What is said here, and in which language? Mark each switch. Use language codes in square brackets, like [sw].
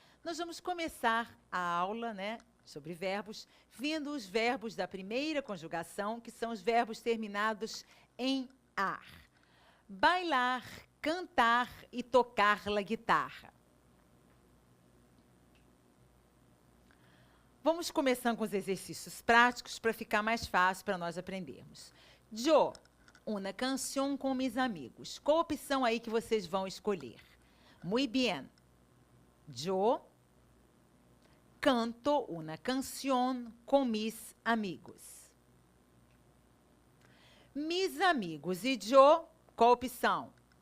[pt] Nós vamos começar a aula, né, sobre verbos, vendo os verbos da primeira conjugação, que são os verbos terminados em ar. [es] Bailar, cantar e tocar la guitarra. [pt] Vamos começando com os exercícios práticos para ficar mais fácil para nós aprendermos. [es] Yo, una canción com mis amigos. [pt] Qual a opção aí que vocês vão escolher? [es] Muy bien. Yo canto una canción con mis amigos. Mis amigos e yo, [pt] qual a opção?